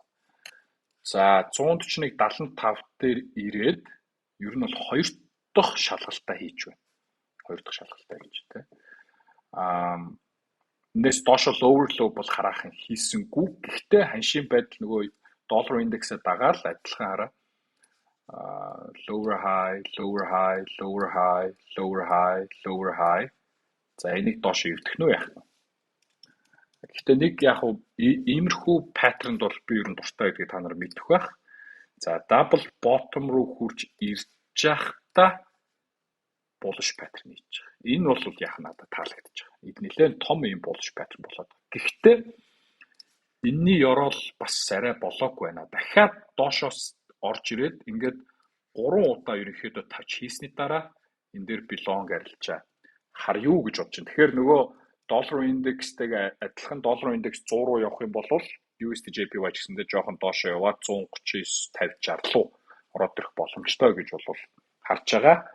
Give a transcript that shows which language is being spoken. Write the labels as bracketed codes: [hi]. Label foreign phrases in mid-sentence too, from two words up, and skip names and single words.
[mn] За 141.75 дээр ирээд ер нь бол хоёр дахь шалгалтаа хийж байна. Хоёр дахь шалгалтаа гэж тийм. Эндээс доош [en] lower low [mn] бол хараахан хийсэнгүй. Гэхдээ ханшийн байдал нөгөө доллар индексээ дагаад адилхан хараа. [en] Lower high, lower high, lower high, lower high, lower high. [mn] За энийг доош ивдэх нь яах вэ? Гэхдээ нэг яг иймэрхүү паттернд бол би ер нь дуртай гэдгийг та нар мэдэх байх. За [en] double bottom [mn] руу хурж ирж байхдаа [en] bullish pattern [mn] хийж байгаа. Энэ бол яг надад таалагдж байгаа. Энэ нэлээд том юм [en] bullish pattern [mn] болоод. Гэхдээ энэний ёроол бас арай болоогүй байна. Дахиад доошоос орж ирээд ингээд 3 удаа ерөнхийдөө тавч хийсний дараа энэ дээр би long арилжаа. Хар юу гэж бодож байна. Тэгэхээр нөгөө доллар индекстэйгээ адилхан доллар индекс 100 руу явах юм бол USD JPY гэсэндээ жоохон доошоо яваад 139 50 60 руу ороод ирэх боломжтой гэж бол харж байгаа.